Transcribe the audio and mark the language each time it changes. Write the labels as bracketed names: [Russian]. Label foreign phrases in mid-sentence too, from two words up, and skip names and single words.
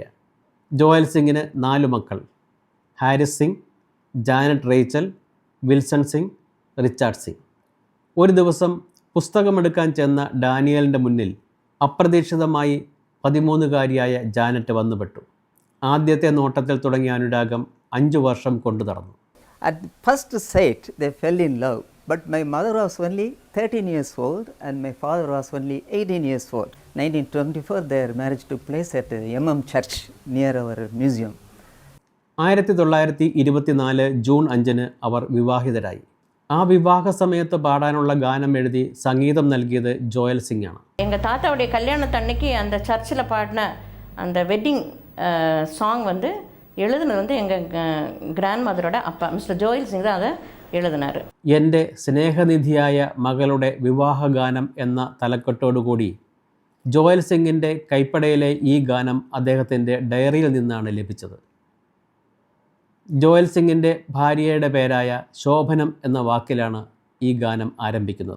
[Malayalam] ജോയൽ സിംഗിന് 4 മക്കൾ: ഹാരിസ് സിംഗ്, ജാനറ്റ് റേച്ചൽ, വിൽസൺ സിംഗ്, റിച്ചാർഡ് സിംഗ്. ഒരു ദിവസം പുസ്തകമെടുക്കാൻ ചെന്ന ഡാനിയലിൻ്റെ മുന്നിൽ അപ്രതീക്ഷിതമായി 13-കാരിയായ ജാനറ്റ് വന്നുപെട്ടു. ആദ്യത്തെ നോട്ടത്തിൽ തുടങ്ങിയ അനുരാഗം 5 വർഷം കൊണ്ടു നടന്നു. [English] At first sight they fell in love, but my mother was only 13 years old and my father was only 18 years old. 1924 their marriage took place at MM Church near our museum. [Malayalam] 1924 ജൂൺ 5 അവർ വിവാഹിതരായി. ആ വിവാഹ സമയത്ത് പാടാനുള്ള ഗാനം എഴുതി സംഗീതം നൽകിയത് ജോയൽ സിംഗ് ആണ്. [Tamil] எங்கள் தாத்தாவுடைய கல்யாணத்தன்னைக்கு அந்த சர்ச்சில் பாடின அந்த [English] wedding song [Tamil] வந்து எழுதுனது எங்கள் [Malayalam] ഗ്രാൻഡ് മദറുടെ അപ്പ മിസ്റ്റർ ജോയൽ സിംഗ് [Tamil] தான் அதை എഴുതിനാറ്. [Malayalam] എൻ്റെ സ്നേഹനിധിയായ മകളുടെ വിവാഹഗാനം എന്ന തലക്കെട്ടോടുകൂടി ജോയൽ സിംഗിൻ്റെ കൈപ്പടയിലെ ഈ ഗാനം അദ്ദേഹത്തിൻ്റെ ഡയറിയിൽ നിന്നാണ് ലഭിച്ചത്. ജോയൽ സിംഗിൻ്റെ ഭാര്യയുടെ പേരായ ശോഭനം എന്ന വാക്കിലാണ് ഈ ഗാനം ആരംഭിക്കുന്നത്.